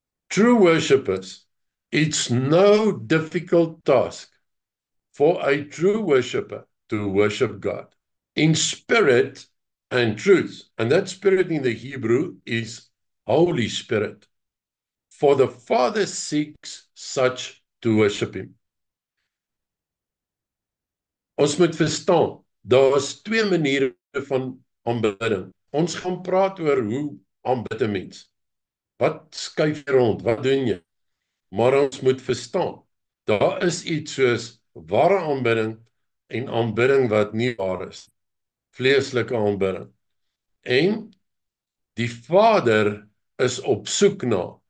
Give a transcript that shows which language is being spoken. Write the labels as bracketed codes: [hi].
[en] True worshippers, it's no difficult task for a true worshipper to worship God in spirit and truth. And that spirit in the Hebrew is Holy Spirit. For the Father seeks such to worship him. [af] Ons moet verstaan, daar is twee maniere van aanbidding. Ons gaan praat oor hoe aanbid 'n mens. Wat skuif jy rond? Wat doen jy? Maar ons moet verstaan, daar is iets soos ware aanbidding en aanbidding wat nie waar is. Vleeslike aanbidding. En die Vader is op soek na.